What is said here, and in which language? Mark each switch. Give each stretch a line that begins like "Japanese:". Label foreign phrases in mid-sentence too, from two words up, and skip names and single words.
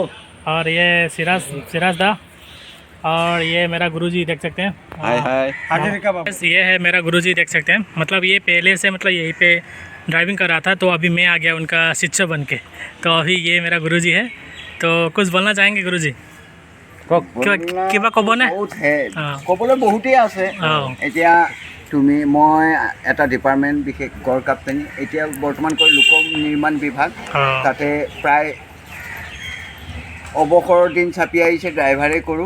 Hindi: और ये सिराज दा, और ये मेरा गुरुजी देख सकते हैं। हाजिर का बाबू। बस ये है मेरा गुरुजी देख सकते हैं। मतलब ये पहले से मतलब यहीं पे ड्राइविंग कर रहा था, तो अभी मैं आ गया उनका शिष्य बन के। तो अभी ये मेरा गुरुजी है। तो कुछ बोलना चाहेंगे गुरुजी?
Assamese: কিবা ক'বনে? বহুত হে অঁ। ক'বলৈ বহুতেই আছে। অঁ। এতিয়া মই এটা ডিপাৰ্টমেণ্ট বিশেষ গড় কাপ্তানি, এতিয়া বৰ্তমান কৰি লোক নিৰ্মাণ বিভাগ, অঁ। তাতে প্ৰায় অৱসৰৰ দিন চাপি আহিছে, ড্ৰাইভাৰে কৰোঁ।